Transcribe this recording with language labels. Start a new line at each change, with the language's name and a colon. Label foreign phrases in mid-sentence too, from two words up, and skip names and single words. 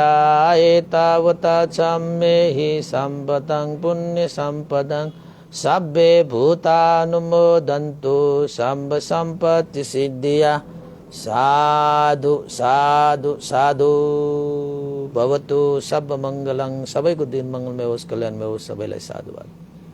Pali: एतावता च मेहि सम्भतं पुण्यसम्पदं सब्बे भूतानुमोदन्तु सब संपत्ति सिद्धिया। साधु साधु साधु। भवतु सब मङ्गलं।
Nepali: सबैको दिन मङ्गलमय होस्, कल्याणमय होस्। सबैलाई साधुवाद।